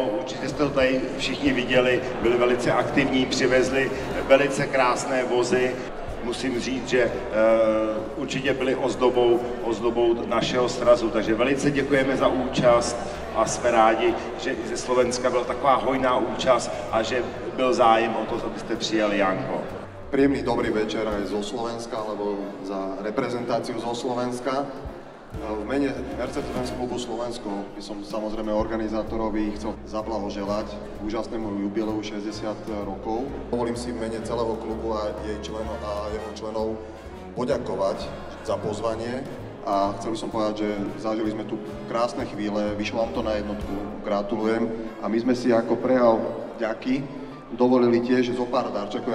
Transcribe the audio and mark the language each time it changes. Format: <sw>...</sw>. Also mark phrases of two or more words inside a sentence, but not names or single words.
<cs>Určitě jste to tady všichni viděli, byli velice aktivní, přivezli velice krásné vozy. Musím říct, že určitě byli ozdobou našeho srazu, takže velice děkujeme za účast a jsme rádi, že ze Slovenska byla taková hojná účast a že byl zájem o to, abyste přijali, Janko.</cs> <sk>Príjemný dobrý večer aj zo Slovenska, alebo za reprezentáciu zo Slovenska. V mene Mercedes-Benz klubu Slovensko by som samozrejme organizátorovi chcel zablahoželať k úžasnému jubileu 60 rokov. Dovolím si v mene celého klubu a jeho členov poďakovať za pozvanie a chcel by som povedať, že zažili sme tu krásne chvíle, vyšlo vám to na jednotku, gratulujem a my sme si ako prejav vďaky dovolili tiež zo pár darčekov.</sk>